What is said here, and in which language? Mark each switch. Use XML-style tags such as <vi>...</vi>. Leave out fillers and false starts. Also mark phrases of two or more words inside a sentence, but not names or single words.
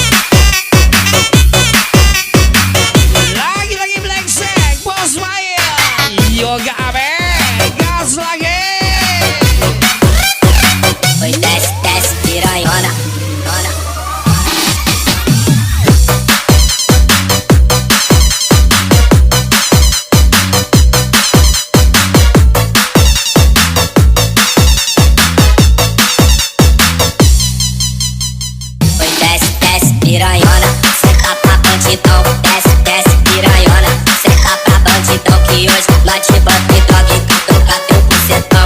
<id>Lagi Black Sack, Bos Maya, Yoga Abe, gas lagi.</id> <pt>Oi, desce, desce, piranhona, dona. Oi, desce, desce, piranhona, senta pra bandidão, desce, desce, piranhona, senta pra bandidão que hoje nós te banco e droga e catuca teu bucetão.</pt>